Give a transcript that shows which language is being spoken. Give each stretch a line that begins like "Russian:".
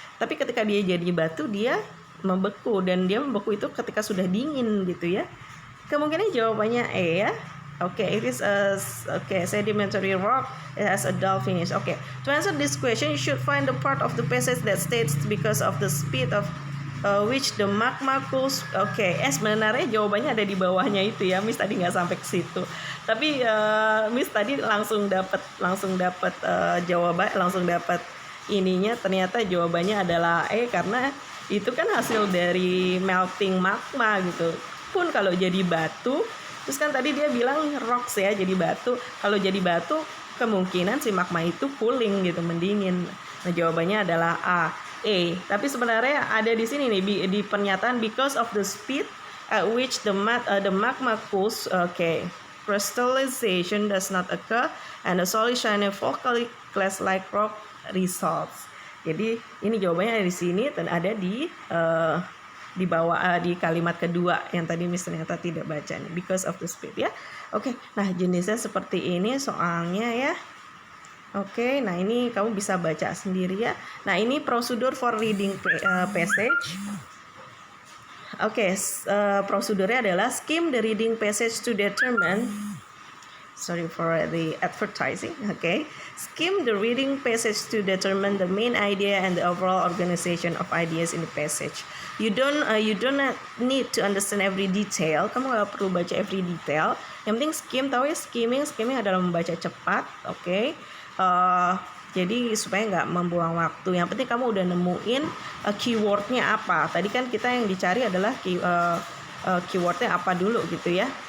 Indonesian: Tapi ketika dia jadi batu dia membeku, dan dia membeku itu ketika sudah dingin gitu ya. Kemungkinan jawabannya E ya.
English: It is a sedimentary rock. It has a dull finish. To answer this question, you should find the part of the passage that states because of the speed of which the magma cools.
Indonesian: Sebenarnya jawabannya ada di bawahnya itu ya. Miss tadi nggak sampai ke situ. Tapi Miss tadi langsung dapat jawaban, langsung dapat ininya. Ternyata jawabannya adalah E karena itu kan hasil dari melting magma gitu. Pun kalau jadi batu, terus kan tadi dia bilang rocks ya, jadi batu. Kalau jadi batu kemungkinan si magma itu cooling gitu, mendingin. Nah, jawabannya adalah A. Tapi sebenarnya ada di sini nih di pernyataan
English: because of the speed at which the magma cools. Crystallization does not occur and the solid shiny volcanic glass-like rock results.
Indonesian: Jadi ini jawabannya ada di sini dan ada di bawah di kalimat kedua yang tadi Miss ternyata tidak baca nih,
English: because of the speed
Indonesian: ya. Nah jenisnya seperti ini soalnya ya. Oke, nah ini kamu bisa baca sendiri ya. Nah ini prosedur
English: for reading passage.
Indonesian: Oke, prosedurnya adalah
English: skim the reading passage to determine. Sorry for the advertising. Okay, skim the reading passage to determine the main idea and the overall organization of ideas in the passage. You don't need to understand every detail.
Indonesian: Kamu nggak perlu baca
English: every detail.
Indonesian: Yang penting skim, tahu ya skimming adalah membaca cepat. Oke. Jadi supaya nggak membuang waktu. Yang penting kamu udah nemuin keywordnya apa. Tadi kan kita yang dicari adalah keywordnya apa dulu gitu ya.